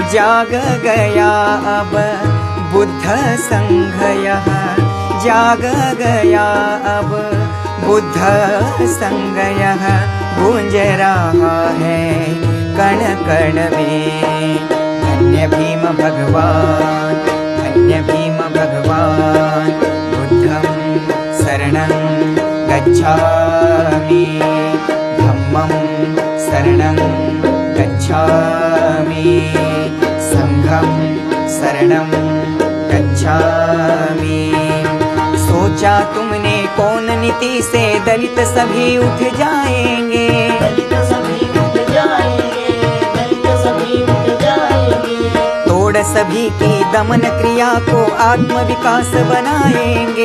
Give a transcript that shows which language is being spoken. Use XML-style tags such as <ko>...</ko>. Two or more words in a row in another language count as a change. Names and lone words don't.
<hi>जाग गया अब बुद्ध संघ यह, जाग गया अब बुद्ध संघ यह. गूंज रहा है कण कण में. धन्य भीम भगवान, धन्य भीम भगवान.</hi> <pi>बुद्धं शरणं गच्छामि धम्मं शरणं गच्छामि संघं शरणं गच्छामि।</pi> <hi>सोचा तुमने कौन नीति से दलित सभी उठ जाएंगे, दलित सभी उठ जाएंगे, दलित सभी उठ जाएंगे। तोड़ सभी की दमन क्रिया को आत्म विकास बनाएंगे,</hi>